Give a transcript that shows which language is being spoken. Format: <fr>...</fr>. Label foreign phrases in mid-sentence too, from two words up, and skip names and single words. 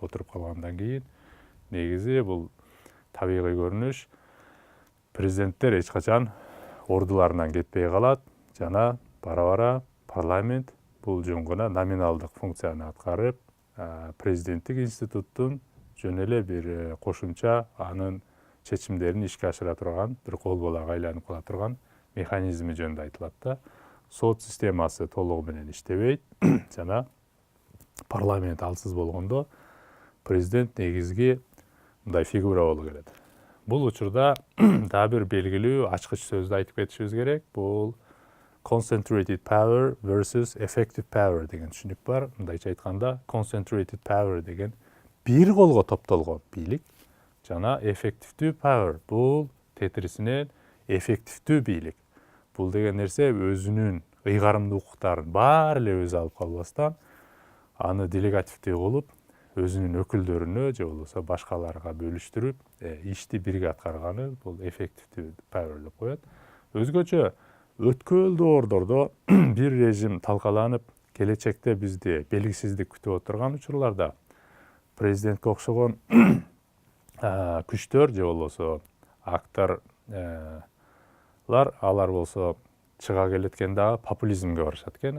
<ky>отуруп калгандан кийин негизи бул табигый көрүнүш, президенттер эч качан ордуларынан кетпей калат, жана бара-бара парламент бул жөн гана номиналдык функцияны аткарып, президенттик институттун жөн эле бир кошумча анын чечимдерин ишке ашыра турган, бир кол балага айланып кала турган механизми жөнүндө айтылат да. Сот системасы толугу менен иштебейт, жана парламент алсыз болгондо президент негизги мындай фигура болуу келет. Бул учурда дагы бир белгилүү ачкыч сөздү айтып кетишибиз керек. Бул</ky> <en>concentrated power versus effective power</en> <ky>деген түшүнүк бар. Мындайча айтканда,</ky> <en>concentrated power</en> <ky>деген бир колго топтолгон бийлик, жана</ky> <en>effective power</en> <ky>бул тетирисинен эффективдүү бийлик. Бул деген нерсе өзүнүн ыйгарымдуу укуктарын баары эле өзү алып калбастан, аны делегативдүү кылып, өзүнүн өкүлдөрүнө же болбосо башкаларга бөлүштүрүп, ишти бирге аткарганы бул</ky> <en>effective power</en> <ky>деп коет. Өзгөчө өткөн доордордо бир режим талкаланып, келечекте бизди белгисиздик күтүп отурган учурларда президентке окшогон күчтөр же болбосо актор алар болсо чыга келеткен дагы популизмге барышат экен.</ky>